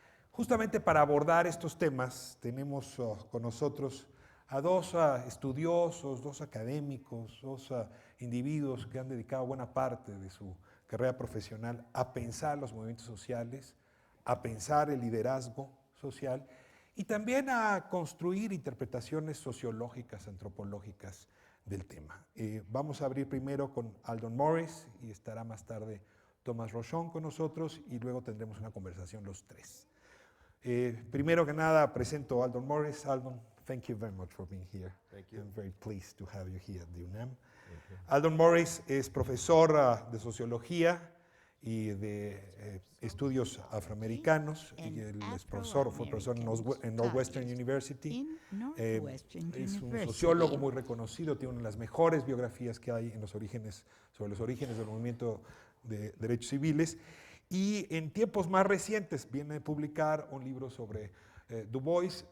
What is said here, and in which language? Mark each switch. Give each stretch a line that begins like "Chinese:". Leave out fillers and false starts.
Spanish: Justamente para abordar estos temas tenemos con nosotros a dos estudiosos, dos académicos, dos individuos que han dedicado buena parte de su carrera profesional a pensar los movimientos sociales, a pensar el liderazgo social y también a construir interpretaciones sociológicas, antropológicas del tema. Vamos a abrir primero con Aldon Morris y estará más tarde Thomas Rochon con nosotros, y luego tendremos una conversación los tres. Primero que nada presento a Aldon Morris.
English: Aldon, thank you very much for being here. Thank you. I'm very pleased to have you here at the UNAM.
Spanish: Aldon Morris es profesor de sociología y de estudios afroamericanos, y él es profesor, fue profesor en Northwestern University. Es un sociólogo muy reconocido, tiene una de las mejores biografías que hay en los orígenes, sobre los orígenes del movimiento de derechos civiles, y en tiempos más recientes viene a publicar un libro sobre Du Bois.